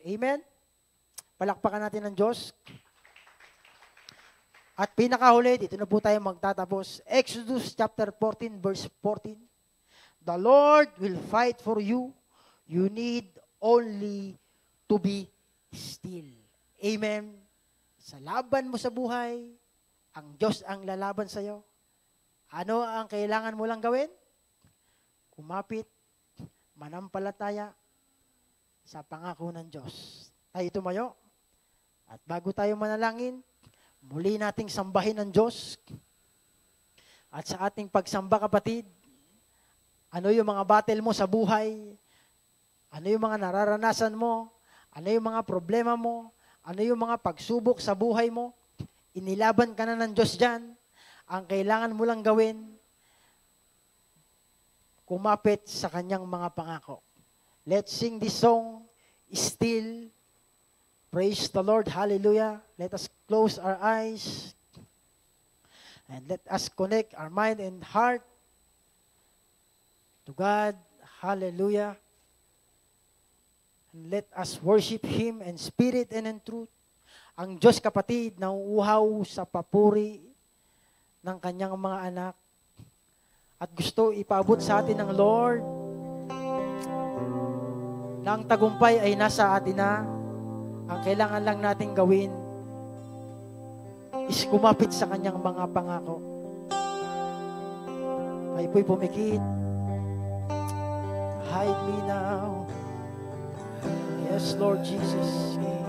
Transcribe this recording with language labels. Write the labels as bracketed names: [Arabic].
[Filipino] Amen? Palakpakan natin ng Diyos. At pinakahuli, dito na po tayo magtatapos. Exodus chapter 14, verse 14. [English] The Lord will fight for you. You need only to be still. Amen? [Filipino] Sa laban mo sa buhay, ang Diyos ang lalaban sa iyo. Ano ang kailangan mo lang gawin? Kumapit, manampalataya sa pangako ng Diyos. Tayo tumayo. At bago tayo manalangin, muli nating sambahin ang Diyos. At sa ating pagsamba, kapatid, ano yung mga battle mo sa buhay? Ano yung mga nararanasan mo? Ano yung mga problema mo? Ano yung mga pagsubok sa buhay mo? Inilaban ka na ng Diyos dyan. Ang kailangan mo lang gawin, kumapit sa kanyang mga pangako. [English] Let's sing this song, Still. Praise the Lord. Hallelujah. Let us close our eyes and let us connect our mind and heart to God. Hallelujah. And let us worship Him in spirit and in truth. [Filipino] Ang Diyos, kapatid, nauuhaw sa papuri ng kanyang mga anak at gusto ipaabot sa atin ng Lord na ang tagumpay ay nasa atin na. Ang kailangan lang natin gawin is kumapit sa kanyang mga pangako. Kayo po'y pumikit. [English] Hide me now. Yes, Lord Jesus.